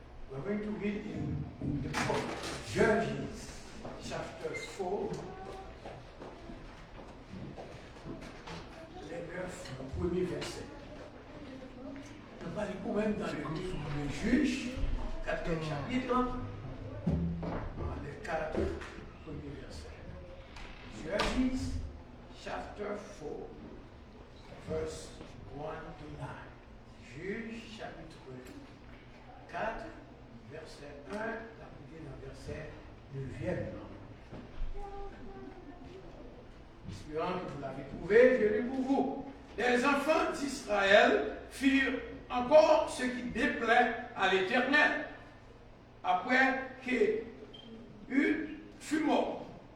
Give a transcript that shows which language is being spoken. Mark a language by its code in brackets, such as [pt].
[en] We're going to read in the book Judges, chapter 4, [fr] le premier verset. Nous allons quand même dans le livre de Juges, 4e chapitre, les 4 premiers versets. [en] Judges, chapter 4, verse 1 to 9. [fr] Juges, chapitre 4, verset 1, la première verset 9e. espérant que vous l'avez trouvé, je lis pour vous. Les enfants d'Israël firent encore ce qui déplaît à l'Éternel, après qu'Hud fut mort.